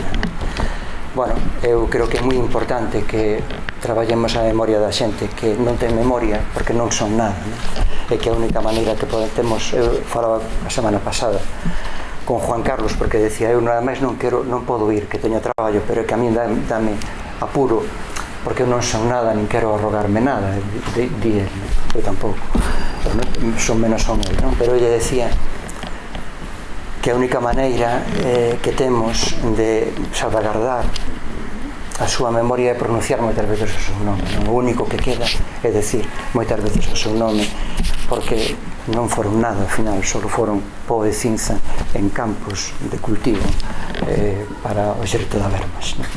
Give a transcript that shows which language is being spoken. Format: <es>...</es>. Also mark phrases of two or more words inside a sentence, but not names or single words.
<gl>Bueno, eu creo que é moi importante que traballemos a memoria da xente que non ten memoria porque non son nada, non? E que a única maneira que podemos, eu falaba a semana pasada con Juan Carlos, porque decía, eu nada máis non podo ir, que teño traballo, pero é que a mí dame apuro porque eu non son nada, nin quero arrogarme nada, di el, eu tampouco, son menos son el, non? Pero ella decía que a única maneira que temos de salvaguardar a súa memoria é pronunciar moitas veces o seu nome, non? O único que queda é decir moitas veces o seu nome, porque non foron nada, ao final só foron pó de cinza en campos de cultivo para o xerto da Vermas, non?</gl>